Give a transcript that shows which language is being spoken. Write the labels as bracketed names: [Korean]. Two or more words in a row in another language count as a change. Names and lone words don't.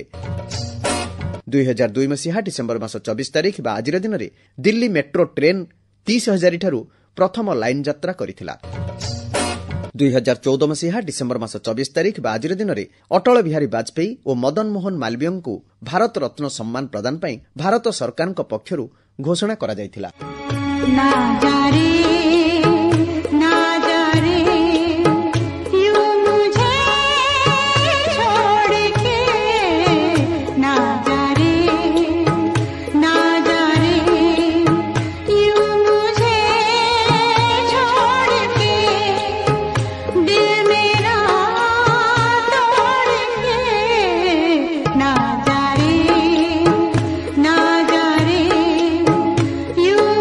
[Odia] 2002 ମସିହା ଡିସେମ୍ବର ମାସ 24 ତାରିଖ ବା ଆଜିର ଦିନରେ ଦିଲ୍ଲୀ ମେଟ୍ରୋ ଟ୍ରେନ୍ 30,000 ଠାରୁ ପ୍ରଥମ ଲାଇନ୍ ଯାତ୍ରା କରିଥିଲା। 2014 ମସିହା ଡିସେମ୍ବର ମାସ 24 ତାରିଖ ବା ଆଜିର ଦିନରେ ଅଟଳ ବିହାରୀ ବାଜପେୟୀ ଓ ମଦନ ମୋହନ ମାଲବୀୟଙ୍କୁ ଭାରତ ରତ୍ନ ସମ୍ମାନ ପ୍ରଦାନ ପାଇଁ ଭାରତ ସରକାରଙ୍କ ପକ୍ଷରୁ ଘୋଷଣା କରାଯାଇଥିଲା। [Hindi] ना जा रे ना जा रे यूं मुझे छोड़ के ना जा रे ना जा रे यूं मुझे छोड़ के दिल मेरा तोड़ के ना जा रे ना जा रे यूं